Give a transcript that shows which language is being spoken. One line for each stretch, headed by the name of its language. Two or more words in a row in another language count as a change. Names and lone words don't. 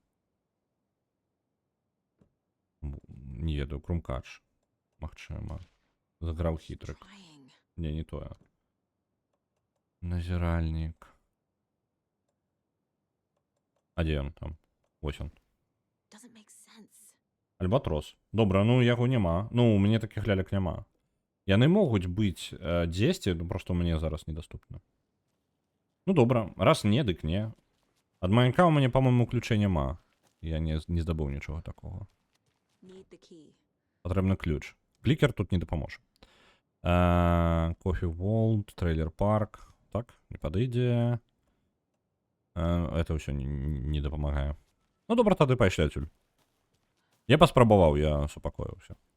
Belarusian: Не ведаю, Крумкач. Магчыма. Заграў хітрык.
English: Trying.
Belarusian: Не, не тое. Назіральнік. А дзе ён там? Вось ён.
English: Doesn't make sense.
Belarusian: Альбатрос. Добра, ну яго няма. Ну, у мяне такіх лялек няма. Яны могуць быць дзесьці, ну просто ў мяне зараз недаступна. Ну добра, раз не, дык не. Ад маянка ў мяне, па-моему, ключа няма. Я не здабыў нічога такога.
English: Need the key.
Belarusian: Патрэбны ключ. Клікер тут не дапаможа. Кофі Волд, трейлер парк. Так, не падыдзе. Это ўсё не дапамагае. Ну добра, тады пайшлі адсюль. Я паспрабаваў, я супакоіўся.